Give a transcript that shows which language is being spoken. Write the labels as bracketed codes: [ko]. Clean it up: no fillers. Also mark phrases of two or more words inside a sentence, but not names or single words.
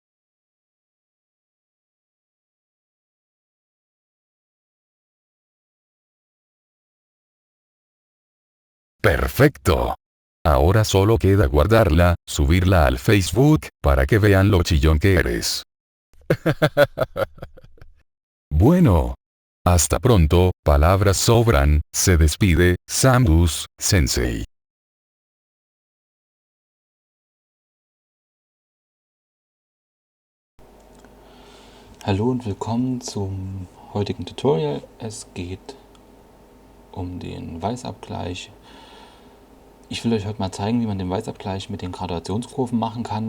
[es] ¡Perfecto! Ahora solo queda guardarla, subirla al Facebook, para que vean lo chillón que eres. Bueno. Hasta pronto, palabras sobran, se despide, Samus Sensei. [de] Hallo und willkommen zum heutigen Tutorial. Es geht um den Weißabgleich. Ich will euch heute mal zeigen, wie man den Weißabgleich mit den Gradationskurven machen kann.